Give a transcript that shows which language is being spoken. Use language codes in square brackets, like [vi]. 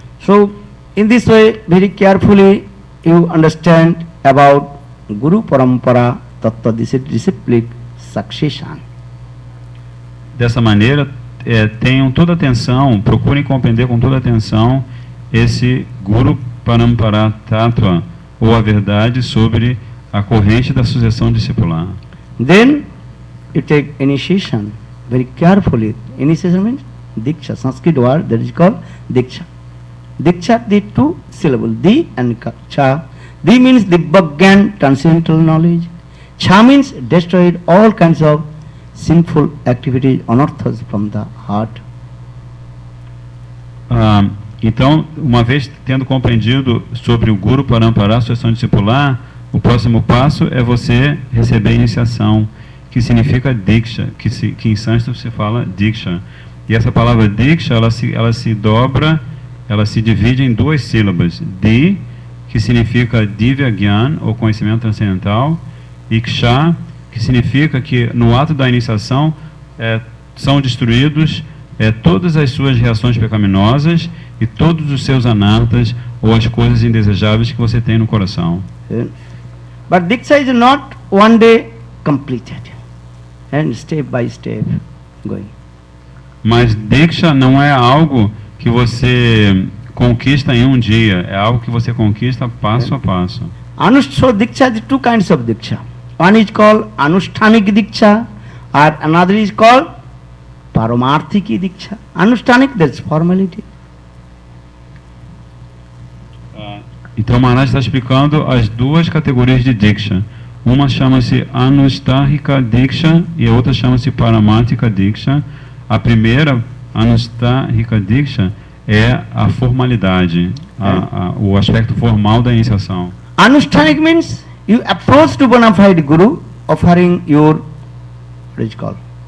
[en] So, in this way, very carefully you understand about Guru Parampara Tattva Disciplic Succession. [pt] Dessa maneira, tenham toda atenção, procurem compreender com toda atenção esse Guru Parampara Tattva, ou a verdade sobre a corrente da sucessão discipular. [en] Then you take initiation very carefully. Initiation means Diksha, Sanskrit word that is called Diksha. Diksha, the two syllables, Di and Cha. Di means Dibbagyan, transcendental knowledge. Cha means destroyed all kinds of sinful activities, anarthas from the heart. [pt] Então, uma vez tendo compreendido sobre o Guru Parampara, a sucessão discipular, o próximo passo é você receber a iniciação, que significa Diksha, que em sânscrito se fala Diksha. E essa palavra Diksha, ela se dobra, ela se divide em duas sílabas. Di, que significa Divya Gyan, ou conhecimento transcendental, e Ksha, que significa que no ato da iniciação são destruídos todas as suas reações pecaminosas e todos os seus anartas ou as coisas indesejáveis que você tem no coração. [en] But Diksha is not one day completed, and step by step going. [pt] Mas Diksha não é algo que você conquista em um dia, é algo que você conquista passo a passo. [en] So Diksha is two kinds of Diksha. One is called Anushthanik Diksha, or another is called Paramarthiki Diksha. Anushthanik, that's formality. [pt] Então Maharaj está explicando as duas categorias de Diksha. Uma chama-se Anustarhika Diksha e a outra chama-se Paramarthika Diksha. A primeira, Anustarhika Diksha, é a formalidade, o aspecto formal da iniciação. [en] Anushthanik means you approach to bona fide Guru offering your, what is called?